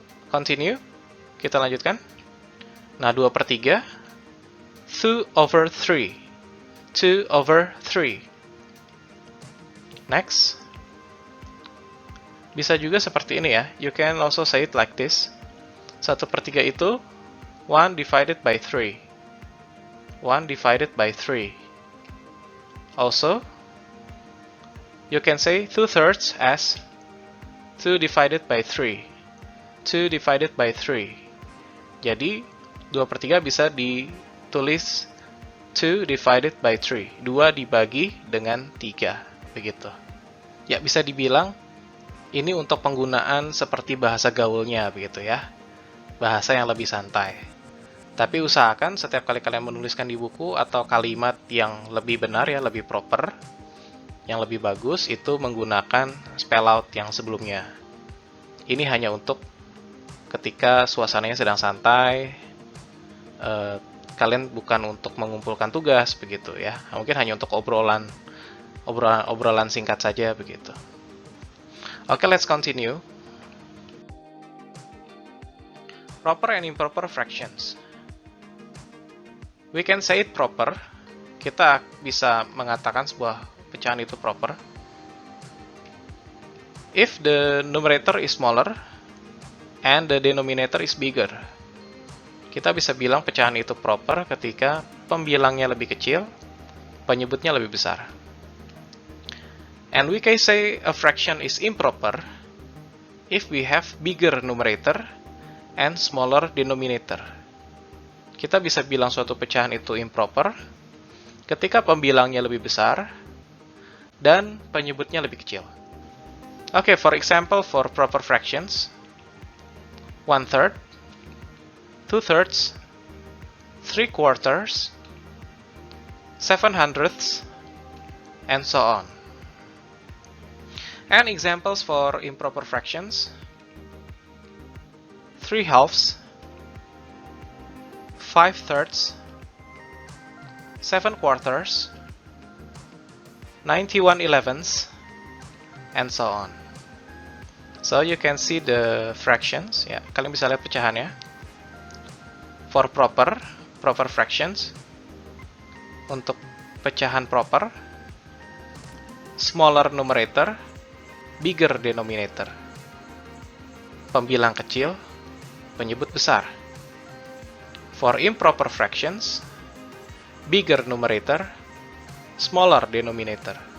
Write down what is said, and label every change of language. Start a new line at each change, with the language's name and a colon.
English: Continue.
Indonesian: Kita lanjutkan. Nah, 2/3.
English: 2/3. 2/3. Next.
Indonesian: Bisa juga seperti ini ya.
English: You can also say it like this. 1/3 itu 1 divided by 3. 1 divided by 3. Also, you can say 2/3 as 2 divided by 3. 2 divided by 3.
Indonesian: Jadi, 2/3 bisa ditulis 2 divided by 3. 2 dibagi dengan 3. Begitu. Ya, bisa dibilang Ini untuk penggunaan seperti bahasa gaulnya begitu ya. Bahasa yang lebih santai. Tapi usahakan setiap kali kalian menuliskan di buku atau kalimat yang lebih benar ya, lebih proper, yang lebih bagus itu menggunakan spell out yang sebelumnya. Ini hanya untuk ketika suasananya sedang santai, kalian bukan untuk mengumpulkan tugas begitu ya. Mungkin hanya untuk obrolan singkat saja begitu.
English: Oke, let's continue. Proper and improper fractions. We can say it proper.
Indonesian: Kita bisa mengatakan sebuah pecahan itu
English: proper if the numerator is smaller and the denominator is bigger.
Indonesian: Kita bisa bilang pecahan itu proper ketika pembilangnya lebih kecil, penyebutnya lebih besar.
English: And we can say a fraction is improper if we have bigger numerator and smaller denominator.
Indonesian: Kita bisa bilang suatu pecahan itu improper ketika pembilangnya lebih besar dan penyebutnya lebih kecil.
English: Okay, for example, for proper fractions, 1/3, 2/3, 3/4, 7/100, and so on. And examples for improper fractions: 3/2, 5/3, 7/4, 91/11, and so on. So you can see the fractions.
Indonesian: Ya, kalian bisa lihat pecahannya.
English: For proper fractions,
Indonesian: untuk pecahan proper,
English: smaller numerator, bigger denominator.
Indonesian: Pembilang kecil, penyebut besar.
English: For improper fractions, bigger numerator, smaller denominator.